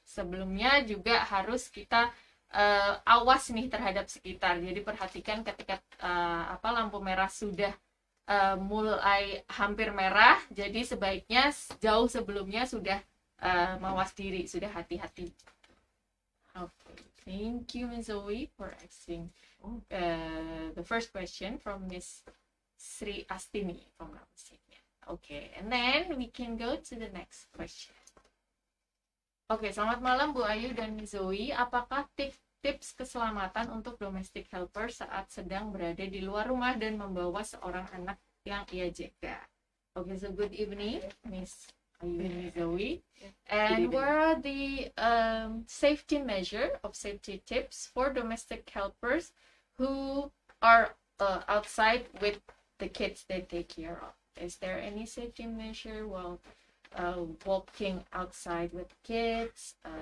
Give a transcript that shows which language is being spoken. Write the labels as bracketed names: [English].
[Indonesian] Sebelumnya juga harus kita awas nih terhadap sekitar. Jadi perhatikan ketika lampu merah sudah mulai hampir merah, jadi sebaiknya jauh sebelumnya sudah mawas diri, sudah hati-hati. [English] Okay, thank you Ms. Zoe for asking the first question from Miss Sri Astini from Ramsingnya. Okay, and then we can go to the next question. [Indonesian] Oke, selamat malam Bu Ayu dan Ms. Zoe. Apakah tips keselamatan untuk domestic helper saat sedang berada di luar rumah dan membawa seorang anak yang ia jaga? [English] Okay, so good evening, Ms. Ayu and Ms. Zoe. And what are the safety tips for domestic helpers who are outside with the kids they take care of? Is there any safety measure while walking outside with kids?